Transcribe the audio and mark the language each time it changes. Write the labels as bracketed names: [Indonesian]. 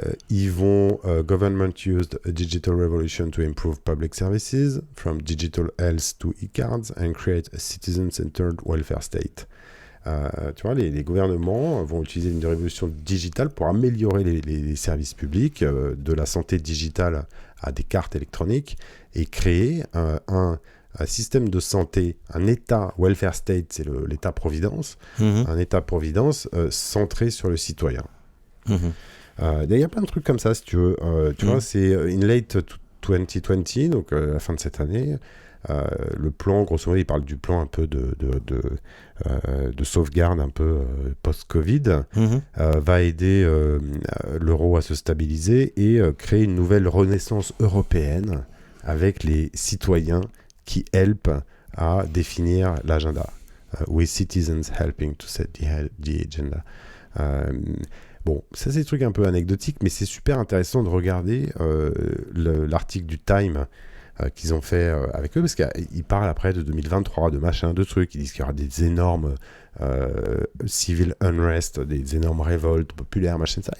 [French] Ils vont [English] government used a digital revolution to improve public services from digital health to e-cards and create a citizen-centered welfare state. [French] Tu vois, les gouvernements vont utiliser une révolution digitale pour améliorer les services publics, de la santé digitale à des cartes électroniques, et créer un système de santé, un État welfare state, c'est l'État-providence, un État-providence centré sur le citoyen. Il y a plein de trucs comme ça, si tu veux. Tu vois, c'est [English] in late 2020, [French] donc la fin de cette année. Le plan, grosso modo, il parle du plan un peu de sauvegarde un peu post-Covid, va aider l'euro à se stabiliser et créer une nouvelle renaissance européenne avec les citoyens qui help à définir l'agenda. [English] With citizens helping to set the agenda. [French] Bon, ça c'est des trucs un peu anecdotiques, mais c'est super intéressant de regarder l'article du Time qu'ils ont fait avec eux, parce qu'ils parlent après de 2023, de machin, de trucs. Ils disent qu'il y aura des énormes civil unrest, des énormes révoltes populaires, machin, ça.